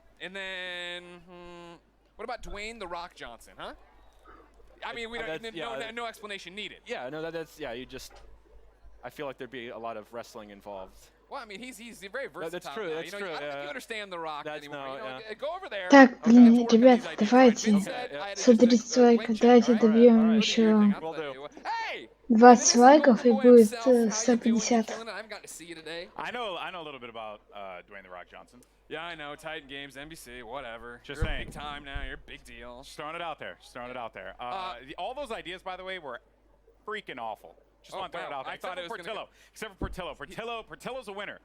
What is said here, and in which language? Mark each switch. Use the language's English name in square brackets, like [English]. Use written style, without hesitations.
[English] And then, what about Dwayne the Rock Johnson, huh? I mean, we don't, no explanation needed. Yeah, no, that's you just. I feel like there'd be a lot of wrestling involved. Well, I mean, he's very versatile. That's true. Now. That's true. I don't think you understand the Rock anymore. Go over there. [Russian] Так, блин, ребят, давайте. Смотрите лайк, давайте добьем еще 20 лайков и будет 150. [English] I know a little bit about Dwayne the Rock Johnson. Yeah, I know. Titan Games, NBC, whatever. Just you're saying. Big time now. You're a big deal. Just throwing it out there. All those ideas, by the way, were freaking awful. Just want to throw it out there. Except for Portillo. Except for Portillo. Portillo's a winner.